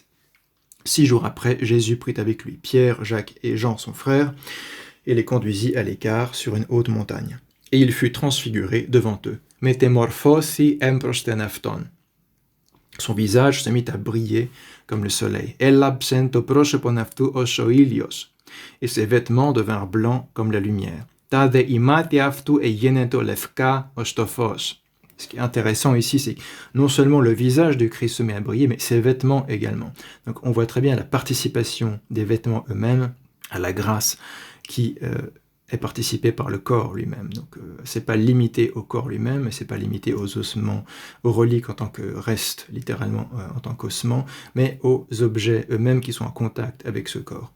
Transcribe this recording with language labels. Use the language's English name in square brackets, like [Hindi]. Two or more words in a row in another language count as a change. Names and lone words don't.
[French] 6 jours après, Jésus prit avec lui Pierre, Jacques et Jean, son frère, et les conduisit à l'écart sur une haute montagne. Et il fut transfiguré devant eux. [Greek] Μετεμορφώθη έμπροσθεν αυτών. [French] Son visage se mit à briller comme le soleil. [Greek] Έλαμψε το πρόσωπον αυτού ως ο ήλιος. [French] Et ses vêtements devinrent blancs comme la lumière. [Greek] Τα δε ιμάτια αυτού εγένετο λευκά ως το φως. [French] Ce qui est intéressant ici, c'est que non seulement le visage du Christ se met à briller, mais ses vêtements également. Donc on voit très bien la participation des vêtements eux-mêmes à la grâce qui est participée par le corps lui-même. Donc c'est pas limité au corps lui-même, et c'est pas limité aux ossements, aux reliques en tant que reste, littéralement en tant qu'ossements, mais aux objets eux-mêmes qui sont en contact avec ce corps.